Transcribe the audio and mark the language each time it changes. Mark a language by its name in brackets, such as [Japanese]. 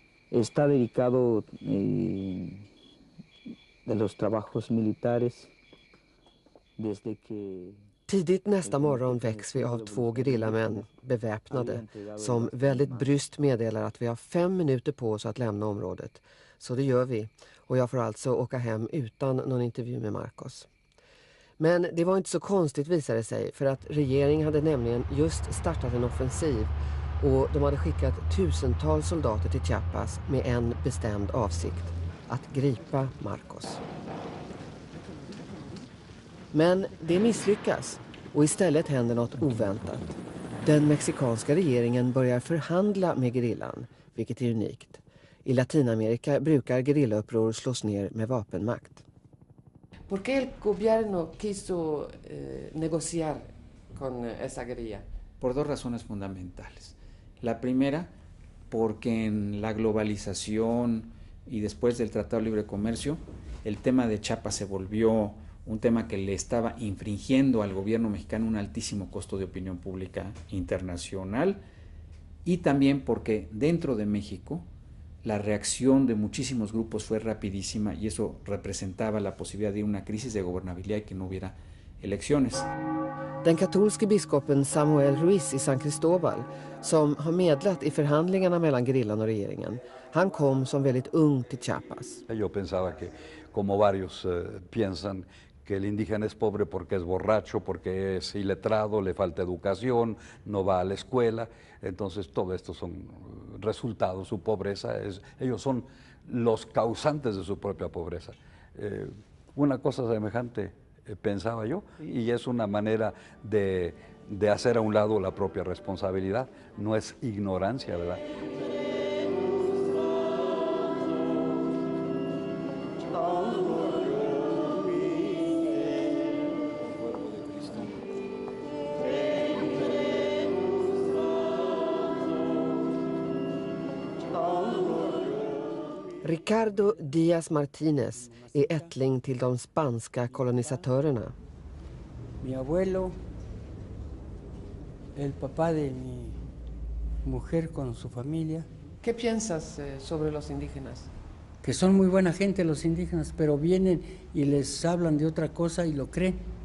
[Spanish] Está dedicado de los trabajos militares desde que... [Swedish] Tidigt nästa morgon väcks vi av 2 gerillamän, beväpnade, som väldigt bryskt meddelar att vi har 5 minuter på oss att lämna området. Så det gör vi, och jag får alltså åka hem utan någon intervju med Marcos. Men det var inte så konstigt visade det sig, för att regeringen hade nämligen just startat en offensiv och de hade skickat tusentals soldater till Chiapas med en bestämd avsikt, att gripa Marcos. Men det misslyckas och istället händer något oväntat. Den mexikanska regeringen börjar förhandla med gerillan, vilket är unikt. I Latinamerika brukar gerillauppror slås ner med vapenmakt. [Spanish] ¿Por qué el gobierno quiso negociar con esa guerrilla? Por 2 razones fundamentales. La primera, porque en la globalización y después del Tratado de Libre Comercio, el tema de Chiapas se volvió un tema que le estaba infringiendo al gobierno mexicano un altísimo costo de opinión pública internacional, y también porque dentro de México la reacción de muchísimos grupos fue rapidísima y eso representaba la posibilidad de una crisis de gobernabilidad y que no hubiera elecciones. [Swedish] Den katolske biskopen Samuel Ruiz i San Cristóbal, som har medlat i förhandlingarna mellan gerillan och regeringen, han kom som väldigt ung till Chiapas. [Spanish] Yo pensaba que, como varios piensan, que el indígena es pobre porque es borracho, porque es iletrado, le falta educación, no va a la escuela. Entonces todo esto son resultados, su pobreza, ellos son los causantes de su propia pobreza. Una cosa semejante pensaba yo, y es una manera de hacer a un lado la propia responsabilidad, no es ignorancia, ¿verdad? [Swedish] Ricardo Díaz Martínez är ättling till de spanska kolonisatörerna. [Spanish] Mi abuelo, el papá de mi mujer con su familia. ¿Qué piensas sobre los indígenas? Que son muy buena gente los indígenas, pero vienen y les hablan de otra cosa y lo creen.